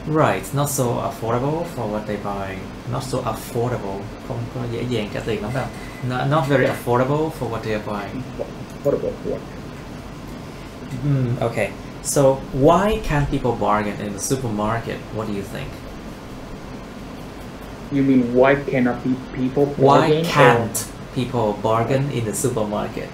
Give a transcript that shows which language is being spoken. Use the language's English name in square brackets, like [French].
[English] Right, not so affordable for what they buy. Not so affordable, [Vietnamese] không có dễ dàng trả tiền lắm đâu. [English] Not very affordable for what they are buying. Affordable for what? Okay, so why can't people bargain in the supermarket? What do you think? You mean why cannot people bargain? Why can't people bargain in the supermarket?